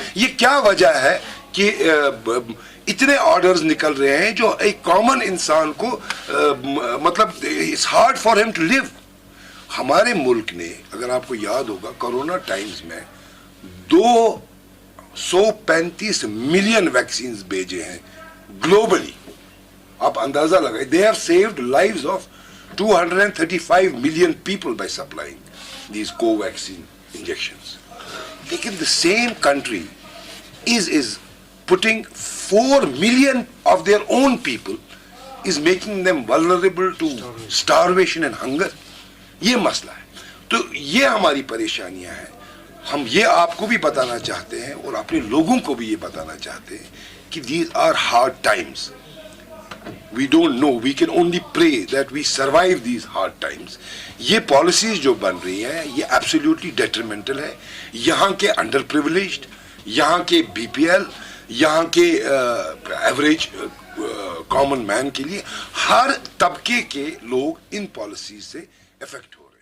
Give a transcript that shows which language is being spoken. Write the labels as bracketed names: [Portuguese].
[Urdu] یہ کیا وجہ ہے کہ اتنے آرڈرز نکل رہے ہیں جو ایک کامن انسان کو مطلب [English] It's hard for ہم to live. [Urdu] ہمارے ملک نے, اگر آپ کو یاد ہوگا, کرونا ٹائمز میں 235 ملین ویکسینز بھیجے ہیں گلوبلی. آپ اندازہ لگائیں, [English] they have saved lives of 235 million people by supplying these co-vaccine injections. لیکن the same country is putting 4 million of their own people, is making them vulnerable to starvation and hunger. [Urdu] یہ مسئلہ ہے. تو یہ ہماری پریشانیاں ہیں. ہم یہ آپ کو بھی بتانا چاہتے ہیں اور اپنے لوگوں کو بھی یہ بتانا چاہتے ہیں کہ [English] these are hard times. We don't know, we can only pray that we survive these hard times. [Urdu] یہ پالیسیز جو بن رہی ہیں یہ [English] absolutely detrimental [Urdu] ہے یہاں کے انڈر پریولیجڈ, یہاں کے بی پی ایل, یہاں کے ایوریج کامن مین کے لیے. ہر طبقے کے لوگ ان پالیسیز سے افیکٹ ہو.